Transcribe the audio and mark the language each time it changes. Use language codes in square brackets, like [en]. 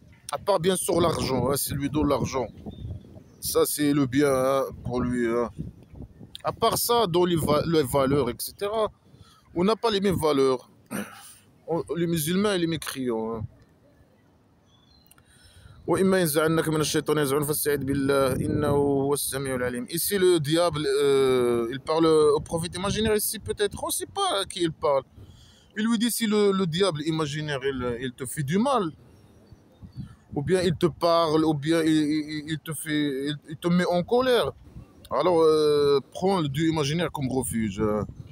[fr] À part bien sûr l'argent, hein, s'il lui donne l'argent, ça c'est le bien, hein, pour lui, hein. À part ça, dans les valeurs, etc., on n'a pas les mêmes valeurs. Les musulmans et les mécréants, hein. [ar] وإما ينزعنك من الشيطان يزعون فاستعذ بالله إنه هو السميع العليم. [fr] Ici le diable, il parle au prophète imaginaire ici peut-être, on ne sait pas à qui il parle. Il lui dit si le diable imaginaire il te fait du mal, ou bien il te parle, ou bien il te met en colère. Alors prends le dieu imaginaire comme refuge, hein.